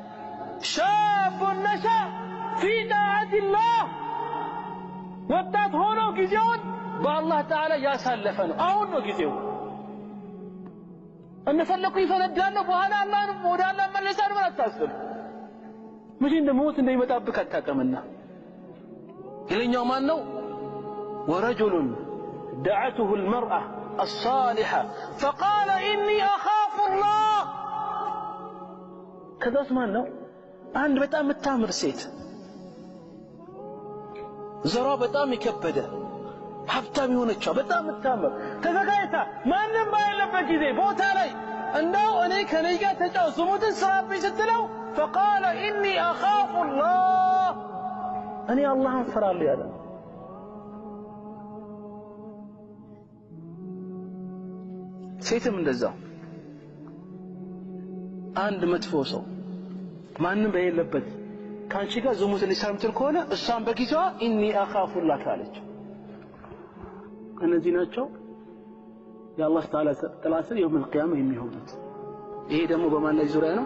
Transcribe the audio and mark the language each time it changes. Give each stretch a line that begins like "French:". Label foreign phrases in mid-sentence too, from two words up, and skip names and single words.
Arabic: شاب نشأ في طاعة الله
Amharic: ወጣት ሆኖ ጊዜውን በአላህ ተዓላ ያሳለፈ ነው። አሁን ነው ጊዜው። እንደፈለኩ ይፈነዳለሁ በኋላ አላህን ወደ አላህ መለሳለሁ ማለት አታስብ። መቼ እንደሞት እንደሚመጣብህ አታውቅምና። ሌላኛው ማን ነው?
Arabic: ورجل دعته المرأة الصالحة فقال إني أخاف الله كذا اسمان
Amharic: ነው አንድ በጣም የምታምር ሴት ዘሯ በጣም የከበደ ሀብታም የሆነች በጣም የምታምር ተዘጋጅታ ማንም ባይለበት ጊዜ ቦታ ላይ እንደው እኔ ከኔ ጋር ተጫው ዝሙትን ስራብኝ ስትለው
Arabic: فقال إني أخاف الله
Amharic: እኔ አላህን ፈራለሁ ያለ ሴትም እንደዛው አንድ መጥፎ ሰው ማንም በሌለበት ካንቺ ጋር ዝሙት ሊሳምትል ከሆነ እሷን በጊዜዋ
Arabic: إني أخاف الله
Amharic: አለች። እነዚህ ናቸው የአላህ ተዓላ ጥላ ስር
Arabic: يوم القيامة
Amharic: የሚሆኑት። ይሄ ደግሞ በማን ላይ ዙሪያ ነው?